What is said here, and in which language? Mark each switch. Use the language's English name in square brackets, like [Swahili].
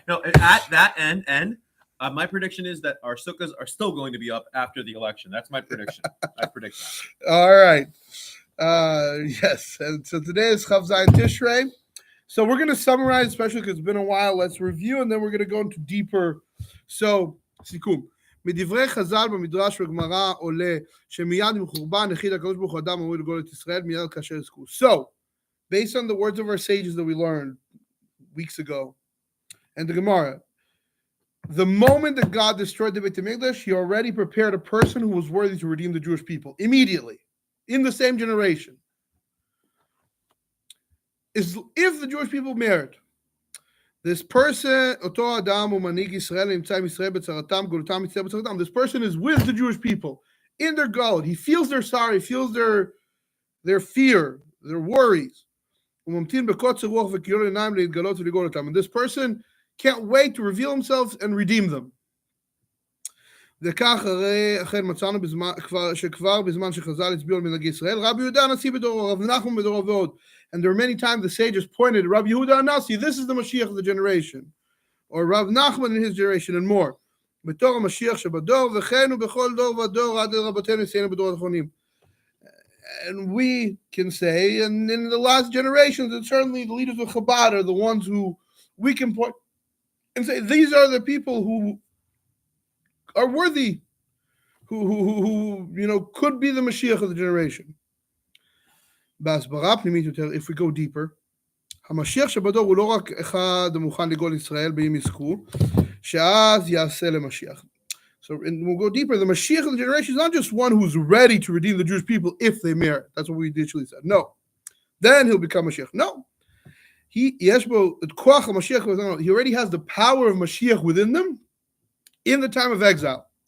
[English] No, at that end, my prediction is that our sukkahs are still going to be up after the election. That's my prediction. I predict that. All right. Yes. And so today is Chav Zayin Tishrei. So we're going to summarize, especially because it's been a while. Let's review, and then we're going to go into deeper. So, סיכום. [Hebrew] מדברי חז"ל במדרש וגמרא עולה שמיד עם חורבן הכיל הקדוש ברוך הוא אדם אמור לגאול את ישראל מיד כאשר יזכו. [English] So, based on the words of our sages that we learned weeks ago, and the Gemara, the moment that God destroyed the Beit HaMikdash, he already prepared a person who was worthy to redeem the Jewish people immediately, in the same generation. If the Jewish people merit, this person, [Hebrew] אותו אדם הוא מנהיג ישראל, נמצא עם ישראל בצרתם, גאולתם מצטער בצרתם. [English] This person is with the Jewish people in their galut. He feels their sorrow, he feels their fear, their worries. [Hebrew] הוא ממתין בקוצר רוח וכיליון עיניים להתגלות ולגאול אותם. [English] And this person can't wait to reveal himself and redeem them. [Hebrew] וכך הרי אכן מצאנו שכבר בזמן שחז"ל הצביעו על מנהיגי ישראל, רבי יהודה הנשיא בדורו, רב נחמן בדורו ועוד. [English] And there are many times the sages pointed at Rabbi Yehuda Hanasi, this is the Mashiach of the generation. Or Rav Nachman in his generation and more. [Hebrew] בתור המשיח שבדור, וכן ובכל דור ודור עד רבותינו יסיינו בדורות האחרונים. [English] And we can say, and in the last generations, and certainly the leaders of Chabad are the ones who we can point and say, these are the people who are worthy, who could be the Mashiach of the generation. [Hebrew] בהסברה פנימית יותר, [English] if we go deeper, [Hebrew] המשיח שבדור הוא לא רק אחד המוכן לגאול ישראל באם יזכו, שאז יעשה למשיח. [English] So we'll go deeper. The Mashiach of the generation is not just one who's ready to redeem the Jewish people if they merit. That's what we initially said. No. Then he'll become Mashiach. No. He already has the power of Mashiach within them in the time of exile.